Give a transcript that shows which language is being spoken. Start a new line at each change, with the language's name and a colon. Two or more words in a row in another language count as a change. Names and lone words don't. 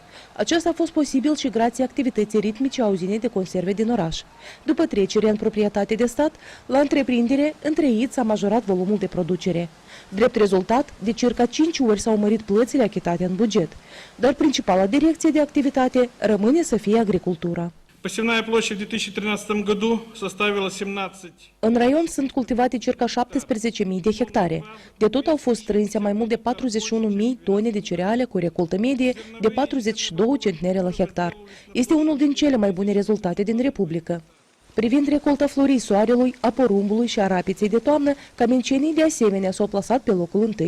Romanian: Aceasta a fost posibil și grație activității ritmice a uzinei de conserve din oraș. După trecerea în proprietate de stat, la întreprindere, întreit s-a majorat volumul de producere. Drept rezultat, de circa 5 ori s-au mărit plățile achitate în buget, dar principala direcție de activitate rămâne să fie agricultura.
Russian: Посевная площадь в 2013 году составила 17.
Romanian: În raion sunt cultivate circa 17.000 de hectare. De tot au fost strânse mai mult de 41.000 tone de cereale cu recoltă medie de 42 centnere la hectar. Este unul din cele mai bune rezultate din Republică. Privind recolta florii soarelui, a porumbului și a rapiței de toamnă, camencenii de asemenea s-au plasat pe locul întâi.